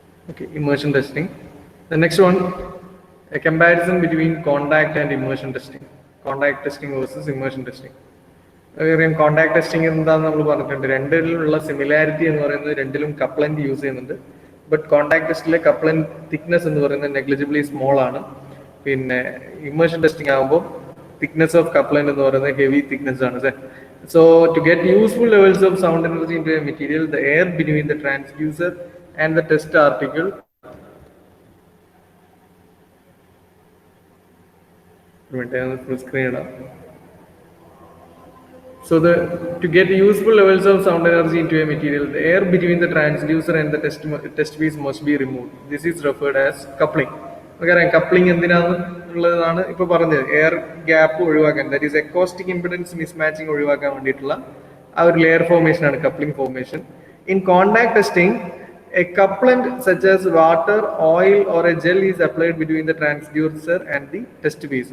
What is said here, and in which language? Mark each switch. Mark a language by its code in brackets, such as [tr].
[en] Okay, immersion testing. The next one, a comparison between contact and immersion testing. Contact testing versus immersion testing. [ml] Contact testing എന്താന്ന് നമ്മൾ പറഞ്ഞിട്ടുണ്ട്. രണ്ടിലുള്ള similarity എന്ന് പറയുന്നത് രണ്ടിലും കപ്ലന്റ് use ചെയ്യുന്നുണ്ട്. But contact ടെസ്റ്റിലെ കപ്ലന്റ് thickness എന്ന് പറയുന്നത് നെഗ്ലിജിബിളി സ്മോൾ ആണ്. പിന്നെ ഇമ്മേർഷൻ ടെസ്റ്റിംഗ് ആകുമ്പോൾ [en] thickness of couplant [ml] എന്ന് പറയുന്നത് ഹെവി thickness ആണ്. [en] So to get useful levels of sound energy into a material, the air between the transducer and the test article full screen. So to get useful levels of sound energy into a material, the air between the transducer and the test piece must be removed. This is referred as coupling. [ml] നമുക്കറിയാം coupling എന്തിനാന്നുള്ളതാണ് ഇപ്പൊ പറഞ്ഞത്. Air gap ഒഴിവാക്കാൻ, [en] that is [ml] acoustic impedance mismatching ഒഴിവാക്കാൻ വേണ്ടിയിട്ടുള്ള ആ ഒരു layer formation ആണ് coupling formation. [en] In contact testing, a couplant such as water, oil or a gel is applied between the transducer and the test piece.